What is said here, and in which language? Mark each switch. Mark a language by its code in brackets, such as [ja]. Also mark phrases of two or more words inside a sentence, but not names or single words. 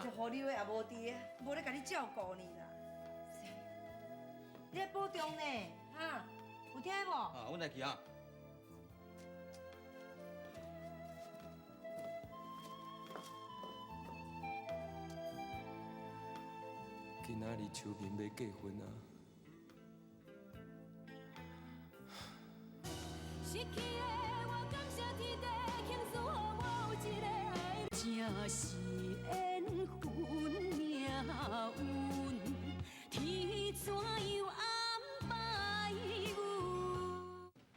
[nan] 这护理的也无伫啊，无咧甲你照顾你啦。你要保重呢，哈，有听无？啊，阮来去啊。今仔日秋萍要结婚啊！失去的我感谢天地倾诉，予我有一个爱，正是缘分命运，天怎样安排阮？